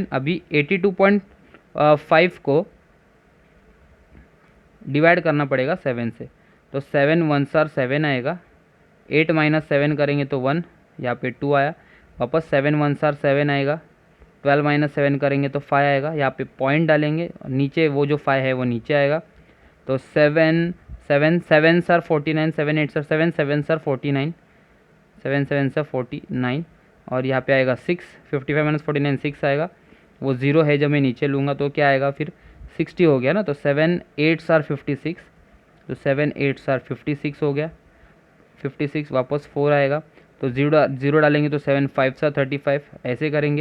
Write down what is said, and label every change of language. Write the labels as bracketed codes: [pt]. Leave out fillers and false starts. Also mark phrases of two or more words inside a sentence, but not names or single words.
[hi] अभी 82.5 को डिवाइड करना पड़ेगा 7 से, तो [en] 7 1s are 7 [hi] आएगा, 8 - 7 करेंगे तो 1, यहाँ पे 2 आया, वापस [en] 7 1s are 7 [hi] आएगा, 12 - 7 करेंगे तो 5 आएगा, यहाँ पे पॉइंट डालेंगे, नीचे वो जो 5 है वो नीचे आएगा, तो 7 [en] 7 7s are 49, 7 8s are 7, 7s are 49, 7 7s are 49 [hi] और यहाँ पे आएगा 6, 55 - 49 6 आएगा, वो 0 है जब मैं नीचे लूँगा तो क्या आएगा फिर 60 हो गया ना, तो [en] 7 8s are 56, [hi] तो [en] 7 8s are 56 [hi] हो गया, 56 वापस 4 आएगा, तो 0 डालेंगे तो [en] 7 5s are 35, [hi] ऐसे करेंगे।